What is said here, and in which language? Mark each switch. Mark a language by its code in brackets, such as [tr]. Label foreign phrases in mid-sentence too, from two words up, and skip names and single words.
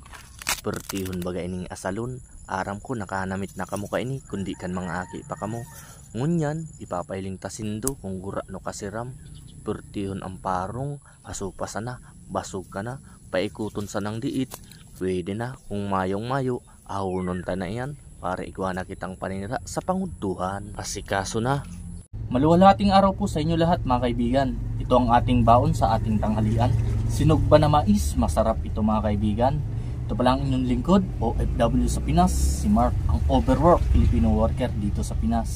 [bik] Pertihon baga ining asalon, aram ko nakahanamit na kamo ka ini, kundi kan mga aki pa kamo. Ngunyan, ipapailing tasindo kung gura no kasiram. Pertihon ang parong, asupa sana, basog ka na, paikuton sa nang diit. Pwede na, kung mayong mayo, ahunon ta na yan, para iguana kitang paninira sa panguduhan. Asikaso na. [tl] Maluwalhating araw po sa inyo lahat mga kaibigan. Ito ang ating baon sa ating tanghalian. Sinugba na mais, masarap ito mga kaibigan. Ito pala ang inyong lingkod, OFW sa Pinas, si Mark, ang [en] overwork Filipino worker [tl] dito sa Pinas.